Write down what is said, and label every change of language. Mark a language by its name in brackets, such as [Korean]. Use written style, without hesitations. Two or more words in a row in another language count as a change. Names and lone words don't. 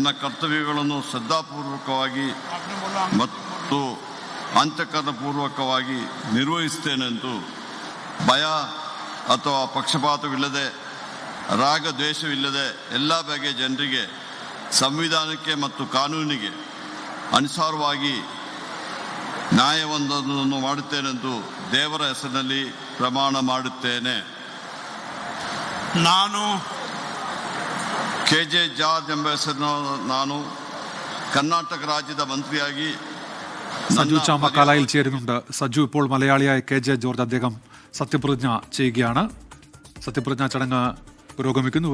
[Kannada] ಕರ್ತವ್ಯಗಳನ್ನು ಶ್ರದ್ಧಾಪೂರ್ವಕವಾಗಿ ಮತ್ತು ಅಂತಃಕರಣಪೂರ್ವಕವಾಗಿ ನಿರ್ವಹಿಸುತ್ತೇನೆಂದು, ಭಯ ಅಥವಾ ಪಕ್ಷಪಾತವಿಲ್ಲದೆ ರಾಗ ದ್ವೇಷವಿಲ್ಲದೆ ಎಲ್ಲ ಬಗೆಯ ಜನರಿಗೆ ಸಂವಿಧಾನಕ್ಕೆ ಮತ್ತು ಕಾನೂನಿಗೆ ಅನುಸಾರವಾಗಿ ನ್ಯಾಯವೊಂದನ್ನು ಮಾಡುತ್ತೇನೆಂದು ದೇವರ ಹೆಸರಿನಲ್ಲಿ ಪ್ರಮಾಣ ಮಾಡುತ್ತೇನೆ. ನಾನು KJ ಜಾರ್ಜ್ ಎಂಬ ಹೆಸರಿನ ನಾನು ಕರ್ನಾಟಕ ರಾಜ್ಯದ ಮಂತ್ರಿಯಾಗಿ [Malayalam] സജു ചാമക്കാലയിൽ ചേരുന്നുണ്ട്. സജു, ഇപ്പോൾ മലയാളിയായ KJ ജോർജ് അദ്ദേഹം സത്യപ്രതിജ്ഞ ചെയ്യുകയാണ്. സത്യപ്രതിജ്ഞാ ചടങ്ങ് പുരോഗമിക്കുന്നു.